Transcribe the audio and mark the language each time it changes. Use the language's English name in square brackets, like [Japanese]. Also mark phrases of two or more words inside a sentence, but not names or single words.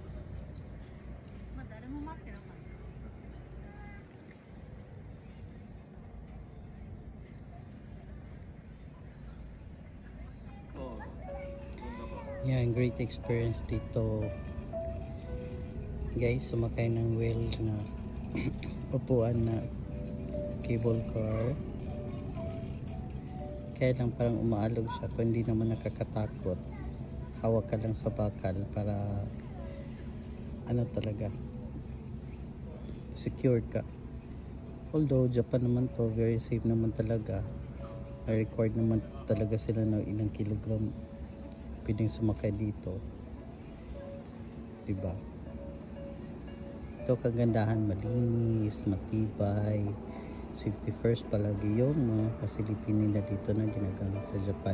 [Japanese] まあ誰も待ってなかった。 [Filipino] Yan, [English] great experience [Filipino] dito guys. Sumakay ng wheel na upuan na cable car. Kaya lang parang umaalog siya kung hindi naman nakakatakot. Hawak ka lang sa bakal para ano talaga, secure ka. Although Japan naman to, very safe naman talaga. Required naman talaga sila ng ilang kilogram pwedeng sumakay dito, diba? Ito kagandahan, malinis, matibay, [English] safety first [Filipino] palagi yung mga facility nila dito na ginagamit sa Japan.